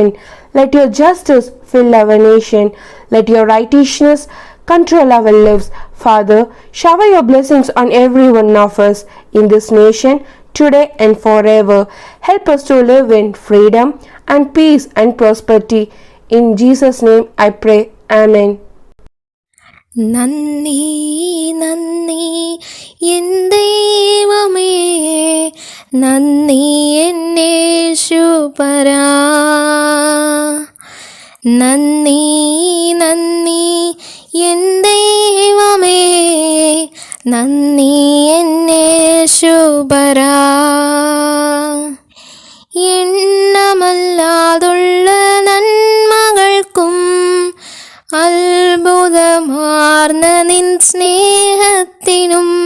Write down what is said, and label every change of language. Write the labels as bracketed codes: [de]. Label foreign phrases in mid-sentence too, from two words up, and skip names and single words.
[en] Let your justice fill our nation. Let your righteousness control our lives. Father, shower your blessings on every one of us in this nation, today and forever. Help us to live in freedom and peace and prosperity. In Jesus' name I pray. Amen. [ml] നന്ദി നന്ദി എൻ ദൈവമേ, നന്ദി എന്നേശുപരാ. നന്ദി നന്ദി എൻ ദൈവമേ, നന്ദി എന്നേശുപരാ. എണ്ണമല്ലാതുള്ള നന്മകൾക്കും അത്ഭുതമാർന്ന നിൻ സ്നേഹത്തിനും,